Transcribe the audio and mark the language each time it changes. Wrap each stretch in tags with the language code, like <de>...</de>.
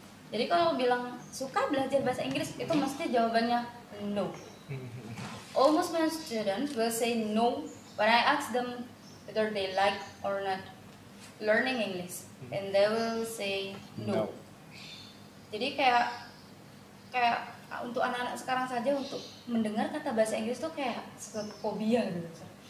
<id>Jadi kalau bilang suka belajar bahasa Inggris itu mesti jawabannya no.</id> <en>Almost my students will say no when I ask them whether they like or not learning English, and they will say no.</en> <id>Jadi kayak untuk anak-anak sekarang saja untuk mendengar kata bahasa Inggris tuh kayak sesuatu fobia gitu.</id>